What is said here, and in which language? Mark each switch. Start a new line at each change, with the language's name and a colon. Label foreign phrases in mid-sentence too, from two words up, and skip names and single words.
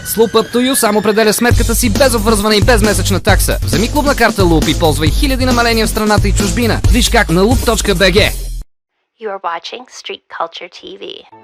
Bulgarian: С Loop Up to You сам определя сметката си без обвързване и без месечна такса. Вземи клубна карта Loop и ползвай хиляди намаления в страната и чужбина. Виж как на loop.bg.
English: You are watching Street Culture TV.